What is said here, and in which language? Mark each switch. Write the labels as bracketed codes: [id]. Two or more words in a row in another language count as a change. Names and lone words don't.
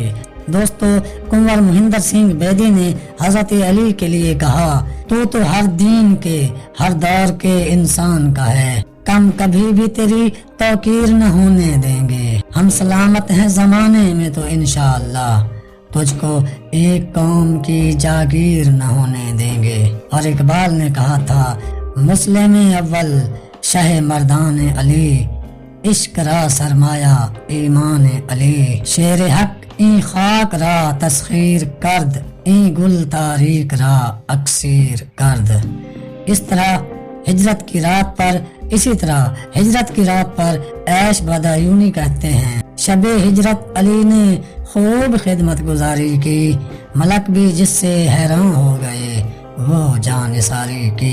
[ur] دوستو، کنور مہندر سنگھ بیدی نے حضرت علی کے لیے کہا، تو ہر دین کے ہر دور کے انسان کا ہے، کم کبھی بھی تیری توقیر نہ ہونے دیں گے، ہم سلامت ہیں زمانے میں تو انشاءاللہ، تجھ کو ایک قوم کی جاگیر نہ ہونے دیں گے۔ اور اقبال نے کہا تھا، [fa] مسلم اول شہ مردان علی، عشق را سرمایہ ایمان علی، شیر حق این خاک را تسخیر کرد، این گل تاریک را اکسیر کرد۔ [ur] اسی طرح ہجرت کی رات پر عیش بدایونی کہتے ہیں، شب ہجرت علی نے خوب خدمت گزاری کی، ملک بھی جس سے حیران ہو گئے وہ جان نثاری کی۔